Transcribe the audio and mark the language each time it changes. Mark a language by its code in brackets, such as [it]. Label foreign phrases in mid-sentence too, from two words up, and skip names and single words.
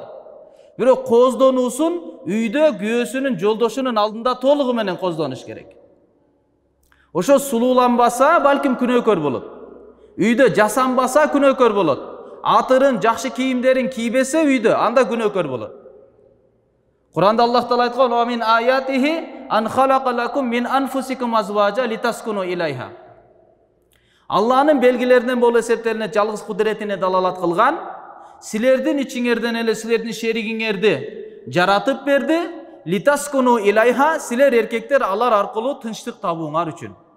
[ky] Бирок кооздонуусун үйдө күйөөсүнүн жолдошунун алдында толугу менен кооздонуш керек. Ошо сулууланбаса, балким күнөөкөр болот. Үйдө жасанбаса күнөөкөр болот. Атырын, жакшы кийимдерин кийбесе үйдө, анда күнөөкөр болот. Куранда Аллах Таала айткан: [ar] "ومن آياته أن خلق لكم من أنفسكم أزواجا لتسكنوا إليها." [ky] Алланын белгилеринен болуп эсептелине жалгыз кудретине далалат кылган, силердин ичиңерден эле силердин шеригиңерди жаратып берди, [ar] لتسكنوا إليها, [ky] силер эркектер алар аркылуу тынчтык табууңар үчүн.